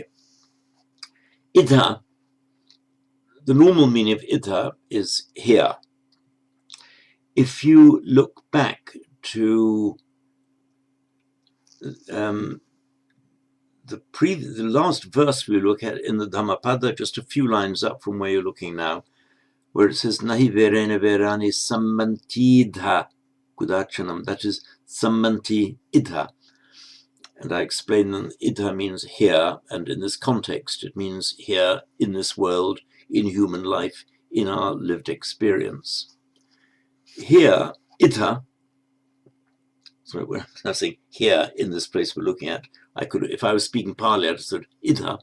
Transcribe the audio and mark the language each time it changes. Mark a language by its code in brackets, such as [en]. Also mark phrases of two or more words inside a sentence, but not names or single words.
[en] Idha, the normal meaning of idha is here. If you look back to the last verse we look at in the Dhammapada, just a few lines up from where you're looking now, where it says [pi] nahi verena verani sammantidha kudachanam, [en] that is [pi] sammanti idha. [en] And I explain that idha means here, and in this context it means here in this world, in human life, in our lived experience. Here, idha, sorry, when I'm saying here in this place we're looking at, I could, if I was speaking Pali, I'd have said idha.